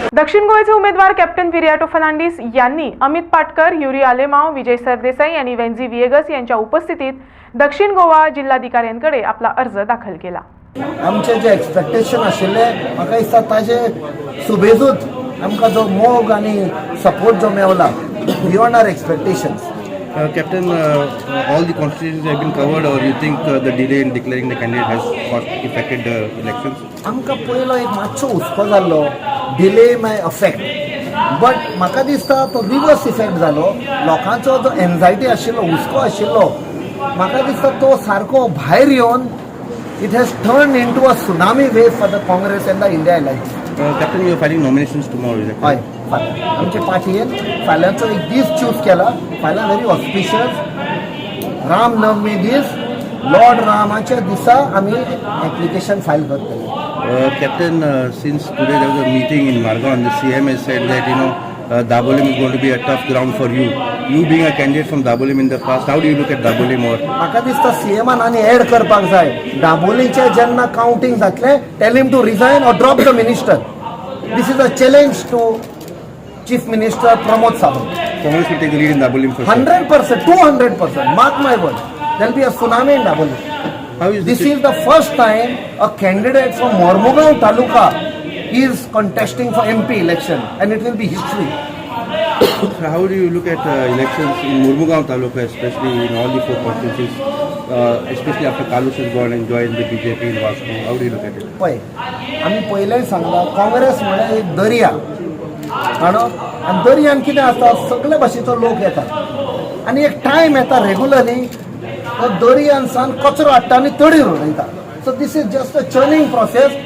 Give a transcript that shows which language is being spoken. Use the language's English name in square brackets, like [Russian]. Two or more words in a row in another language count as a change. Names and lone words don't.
[Marathi] दक्षिण गोव्याचे उमेदवार कॅप्टन विरियाटो फर्नांडीस यांनी अमित पाटकर, युरी आलेमाव, विजय सरदेसाई आणि वेन्झी विएगस यांच्या उपस्थितीत दक्षिण गोवा जिल्हाधिकाऱ्यांकडे आपला अर्ज दाखल केला. [Konkani] आमचे जे एक्सपेक्टेशन आशिल्ले म्हाका दिसता ताजे सुबेजूच आमकां जो मोग आनी सपोर्ट जो मेवला [English] beyond our expectations. Captain, all the constituencies have been covered, or you think the delay in declaring the candidate has affected the elections? [Konkani] आमकां पयलो एक मातसो हुस्को जाल्लो [English] delay may affect but [Konkani] म्हाका दिसता तो रिवर्स इफेक्ट जालो. लोकांचो जो एन्झायटी आशिल्लो हुस्को आशिल्लो म्हाका दिसता तो सारको भायर येवन [English] it has turned into a tsunami wave for the Congress and the INDIA Alliance. Captain, you are filing nominations tomorrow, is that [Konkani] हय [English] correct? [Konkani] फाल्यां आमचे पार्टयेन फाल्यांचो एक दीस चूज केला. फाल्यां [English] very auspicious [Konkani] रामनवमी दीस लॉर्ड रामाच्या दिसा आमी एप्लिकेशन फायल करतले. [English] Captain, since today there was a meeting in Margon, the CM has said that Dabolim is going to be a tough ground for you. You being a candidate from Dabolim in the past, how do you look at Dabolim? Or [Konkani] म्हाका दिसता सीएमान आनी एड करपाक जाय. दाबोलीचे जेन्ना काउंटिंग जातले [English] tell him to resign and drop the minister. This is a challenge to Chief Minister Pramod Sawant. Congress will take the lead in Dabolim for sure. 100%, 200%. Mark my word. There will be a tsunami in Dabolim. How is This is the first time a candidate from Mormugaon Taluka is contesting for MP election, and it will be history. How do you look at elections in Murmugaon Taluka, especially in all the 4 constituencies, especially after Kalus has gone and joined the BJP in Vasco? How do you look at it? [Konkani] पळय आमी पयलेंय सांगला काँग्रेस म्हळ्यार एक दर्या आनी दर्यान कितें आसता सगळे भाशेचो लोक येता आनी एक टायम येता रेगुलरली तो दर्यान सावन कचरो हाडटा आनी तडीर उडयता. [English] So this is just a churning process.